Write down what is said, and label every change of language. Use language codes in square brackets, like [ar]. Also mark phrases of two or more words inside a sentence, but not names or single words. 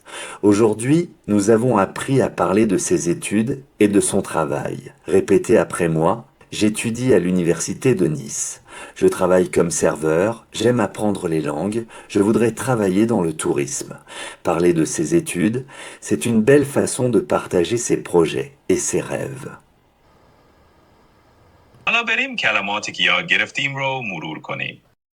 [fr] Aujourd'hui, nous avons appris à parler de ses études et de son travail. Répétez après moi. J'étudie à l'université de Nice. Je travaille comme serveur, j'aime apprendre les langues, je voudrais travailler dans le tourisme. Parler de ses études, c'est une belle façon de partager ses projets et ses rêves. [fa] حالا بریم کلماتی که یاد گرفتیم رو مرور کنیم.